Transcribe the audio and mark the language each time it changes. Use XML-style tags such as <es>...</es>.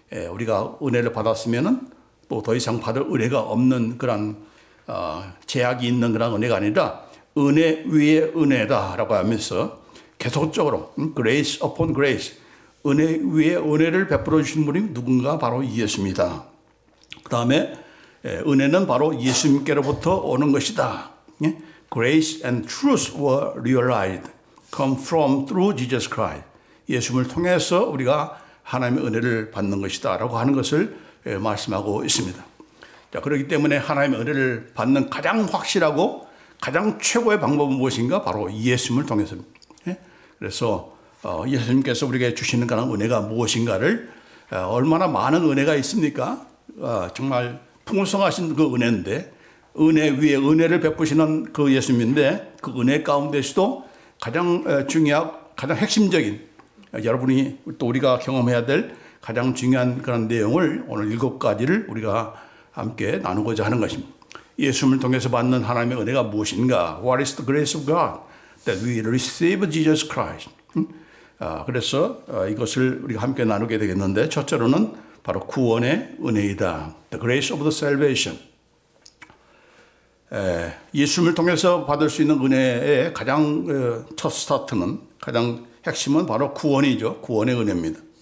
<ko>우리가 은혜를 받았으면은 또 더 이상 받을 은혜가 없는 그런 제약이 있는 그런 은혜가 아니라 은혜 위에 은혜다라고 하면서 계속적으로</ko> <en>grace upon grace,</en> <ko>은혜 위에 은혜를 베풀어 주신 분이 누군가 바로 예수입니다. 그 다음에 은혜는 바로 예수님께로부터 오는 것이다.</ko> <en>Grace and truth were realized, come from through Jesus Christ.</en> <ko>예수님을 통해서 우리가 하나님의 은혜를 받는 것이다 라고 하는 것을 말씀하고 있습니다. 자, 그렇기 때문에 하나님의 은혜를 받는 가장 확실하고 가장 최고의 방법은 무엇인가? 바로 예수님을 통해서입니다. 그래서 예수님께서 우리에게 주시는 그런 은혜가 무엇인가를 얼마나 많은 은혜가 있습니까? 정말 풍성하신 그 은혜인데 은혜 위에 은혜를 베푸시는 그 예수님인데 그 은혜 가운데서도 가장 중요하고 가장 핵심적인 여러분이 또 우리가 경험해야 될 가장 중요한 그런 내용을 오늘 7가지를 우리가 함께 나누고자 하는 것입니다. 예수님을 통해서 받는 하나님의 은혜가 무엇인가?</ko> <en>What is the grace of God that we receive Jesus Christ?</en> <ko>그래서 이것을 우리가 함께 나누게 되겠는데 첫째로는 바로 구원의 은혜이다.</ko> <en>The grace of the salvation.</en> <ko>예수님을 통해서 받을 수 있는 은혜의 가장 첫 스타트는, 가장 핵심은 바로 구원이죠. 구원의 은혜입니다.</ko>